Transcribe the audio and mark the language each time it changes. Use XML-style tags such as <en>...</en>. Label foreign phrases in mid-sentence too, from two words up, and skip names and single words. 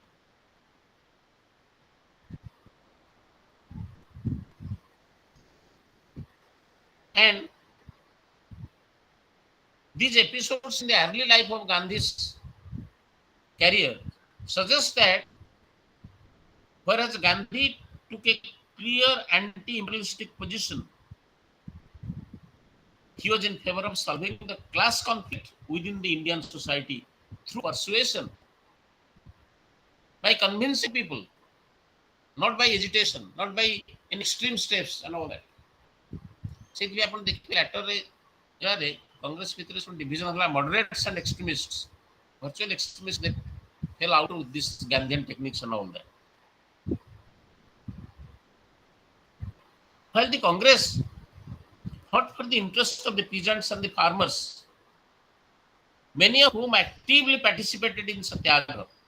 <en>And these episodes in the early life of Gandhi's career suggest that whereas Gandhi took a clear anti-imperialistic position, he was in favor of solving the class conflict within the Indian society through persuasion, by convincing people, not by agitation, not by in extreme steps and all that.</en> <or>ସେଇଥିପାଇଁ ଆପଣ ଦେଖିବେ ଲାଟରରେ ଏହାରେ କଂଗ୍ରେସ ଭିତରେ ସବୁ ଡିଭିଜନ ହେଲା</or> <en>moderates and extremists. Virtual extremists that fell out of this Gandhian techniques and all that. While the Congress fought for the interests of the peasants and the farmers, many of whom actively participated in Satyagraha.</en>